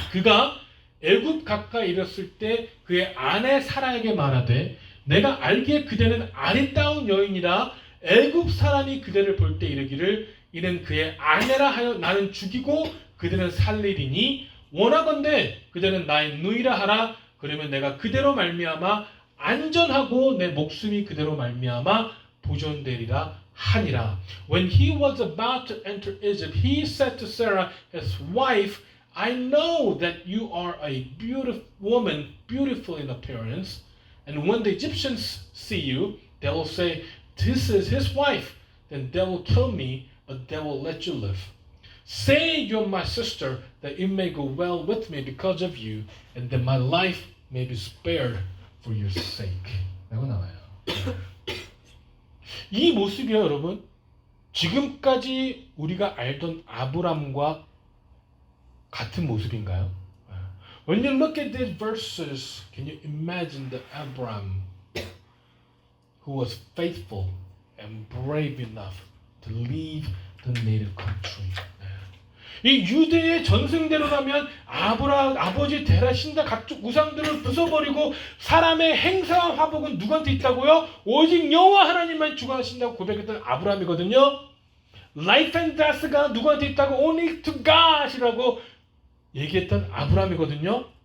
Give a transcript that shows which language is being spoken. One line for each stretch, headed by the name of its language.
Korean: 그가 애굽 가까이 이르렀을 때 그의 아내 사라에게 말하되 내가 알기에 그대는 아리따운 여인이라 애굽 사람이 그대를 볼 때 이르기를 이는 그의 아내라 하여 나는 죽이고 그대는 살리리니 원하건대 그대는 나의 누이라 하라. 그러면 내가 그대로 말미암아 안전하고 내 목숨이 그대로 말미암아 보존되리라 하니라.
English: When he was about to enter Egypt, he said to Sarah, his wife, I know that you are a beautiful woman, beautiful in appearance. And when the Egyptians see you, they will say, this is his wife. Then they will kill me, but they will let you live. Say you're my sister, that it may go well with me because of you, and that my life may be spared for your sake.
Korean: 라고 나와요. 이 모습이요, 여러분. 지금까지 우리가 알던 아브람과 같은 모습인가요?
English: When you look at these verses, can you imagine the Abraham who was faithful and brave enough to leave the native country?
Korean: 이 유대의 전승대로라면 아버지 데라 신다 각종 우상들을 부숴버리고 사람의 행사와 화복은 누구한테 있다고요? 오직 여호와 하나님만 주관하신다고 고백했던 아브라함이거든요.
English: Life and death
Korean: 가 누구한테 있다고?
English: Only to God
Korean: 이라고 얘기했던 아브라함이거든요.